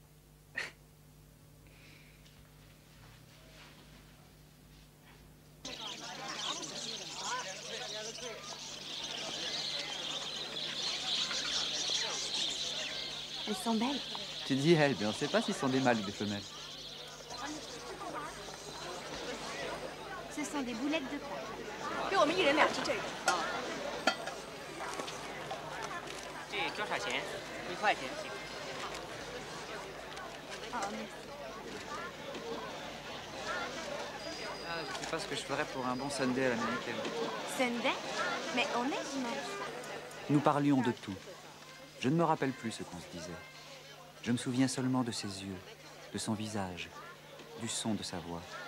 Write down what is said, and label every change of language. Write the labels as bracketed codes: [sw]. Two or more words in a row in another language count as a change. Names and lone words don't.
[fr] Elles sont belles. Tu dis elles, mais on ne sait pas si ce sont des mâles ou des femelles. Ce sont des boulettes de pain. [zh] 给我们1人2只这个。这多少钱？1块钱。 [fr] Oh, merci. Ah, je ne sais pas ce que je ferais pour un bon Sunday à l'américaine. Sunday? Mais on est dimanche. Nous parlions de tout. Je ne me rappelle plus ce qu'on se disait. Je me souviens seulement de ses yeux, de son visage, du son de sa voix.